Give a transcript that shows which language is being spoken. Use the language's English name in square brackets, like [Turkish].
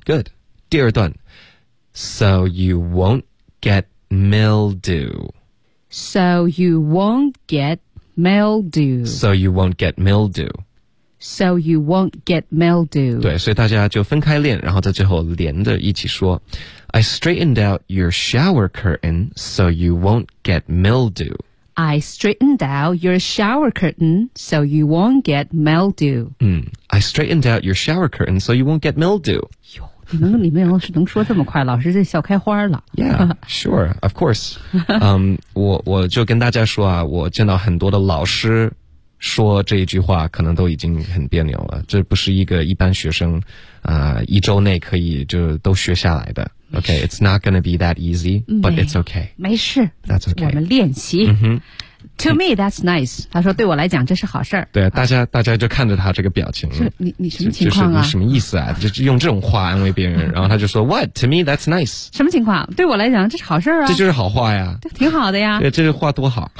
[English] Good. [Chinese] 第二段 [English] So you won't get mildew. So you won't get mildew. So you won't get mildew. So you won't get mildew. [Chinese] 对，所以大家就分开练，然后在最后连着一起说。 [English] I straightened out your shower curtain so you won't get mildew. I straightened out your shower curtain so you won't get mildew. I straightened out your shower curtain so you won't get mildew. [Chinese] 哟，你们要是能说这么快，老师就笑开花了。 [English] Yeah, sure, of course. [Chinese] 我就跟大家说啊，我见到很多的老师说这一句话可能都已经很别扭了，这不是一个一般学生一周内可以就都学下来的。 [English] Okay, it's not going to be that easy, but it's okay. [Chinese] 没事。 [English] That's okay. [Chinese] 我们练习。 Mm-hmm. [English] To me, that's nice. [Chinese] 他说对我来讲这是好事儿。对，大家就看着他这个表情。你什么情况啊？就是你什么意思啊？就用这种话安慰别人，然后他就说 [English] What? To me, that's nice. [Chinese] 什么情况？对我来讲这是好事儿啊。这就是好话呀。挺好的呀。对，这个话多好。